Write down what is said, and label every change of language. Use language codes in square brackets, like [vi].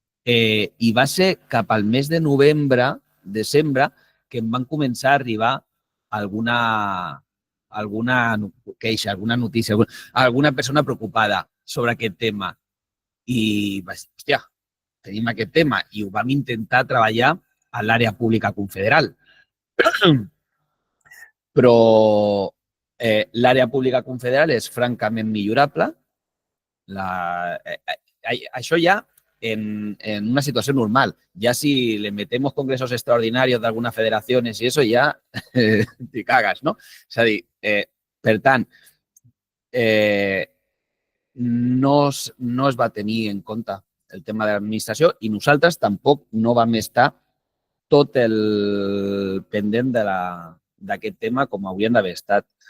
[ca] I va ser cap al mes de novembre, desembre, que em van començar a arribar alguna queixa, alguna notícia, alguna persona preocupada sobre aquest tema. I vaig dir, hòstia, tenim aquest tema i ho vam intentar treballar a l'àrea pública confederal. Però l'àrea pública confederal és francament millorable. Això ja en una [es] situación normal. Ya si le metemos congresos extraordinarios de algunas federaciones y eso, ya te cagas, no? [ca] És a dir, per tant, no es va tenir en compte el tema de l'administració i nosaltres tampoc no vam estar tot el pendent d'aquest tema com hauríem d'haver estat.